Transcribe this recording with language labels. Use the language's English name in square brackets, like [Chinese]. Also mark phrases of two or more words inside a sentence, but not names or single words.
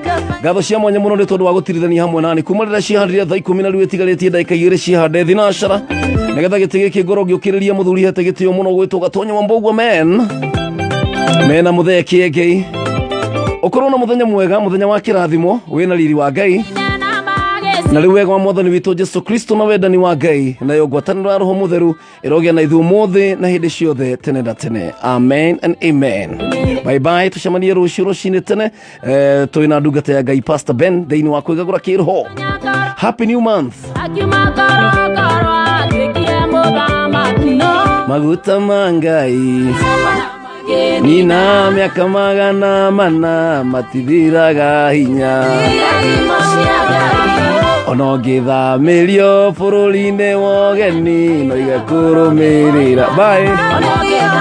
[Kikuyu] Ngatho cia mwanya muno ni tondu wa gutirithania hamwe nani kuma rira cihandire thaa 10 na riu etigarĩtie ndagĩka 2 cihande thinacara nigetha gĩtĩ gĩkĩ ngoro gĩũkĩrĩria muthuri hete gĩtĩo muno gwĩtwo Gatonya Wambogwo mena muthee Kĩengei. Ukorwo na muthenya mwega, muthenya wa kĩrathimo wĩna riri wa Ngai na riu wega wa Mwathani witũ Jesu Kristo na wendani wa Ngai na ngwatanĩro ya Roho Mutheru ĩrogĩa na ithuĩ ũmũthĩ na hĩndĩ ciothe tene na tene. [English] Amen and amen. Bye bye, [Kikuyu] tucemanie rũciũ rũcinĩ tene tũrĩ na ndungata ya Ngai Pastor Ben thĩinĩ wa Kwigagura Kiroho. [English] Happy new month. [Kikuyu] Maguta ma Ngai nina miaka 100 matithiraga hinya ono ngĩthamirio bũrũri-inĩ wa ũgeni no igakũrũmĩrĩra.